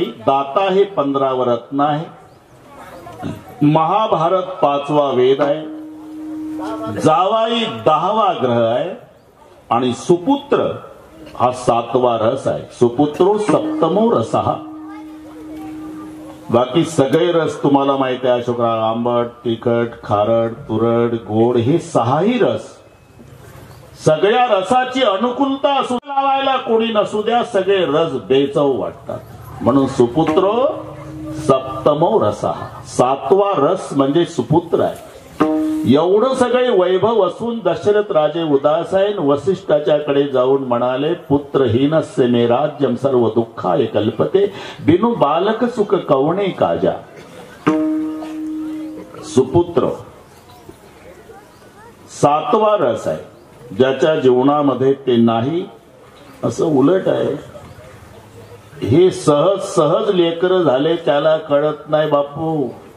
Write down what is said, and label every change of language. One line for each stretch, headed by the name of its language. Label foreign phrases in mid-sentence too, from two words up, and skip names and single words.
Marathi: दाता हे 15व रत्न आहे. महाभारत 5वा वेद आहे. जावाई 10वा ग्रह आहे आणि सुपुत्र हा 7वा रस आहे.
Sanskrit: सुपुत्रो सप्तमो रसः.
Marathi: बाकी सगळे रस तुम्हाला माहिती आहे अशोकराव. आंबट, तिखट, खारट, तुरट, गोड हे 6ही रस. सगळ्या रसाची अनुकूलता असू लावायला कोणी नसू द्या, सगळे रस बेचव वाटतात. म्हणून
Sanskrit: सुपुत्रो सप्तमो रसः.
Marathi: 7वा रस म्हणजे सुपुत्र आहे. एवढं सगळे वैभव असून दशरथ राजे उदास आहे. वसिष्ठाच्याकडे जाऊन म्हणाले,
Sanskrit: पुत्रहीनस्य मे राज्यम सर्व दुःखाय कल्पते,
Awadhi: बिनु बालक सुख कवणे काजा.
Marathi: सुपुत्र 7वा रस आहे. ज्याच्या जीवनामध्ये ते नाही असं उलट आहे. हे सहज सहज लेकर झाले त्याला कळत नाही बापू.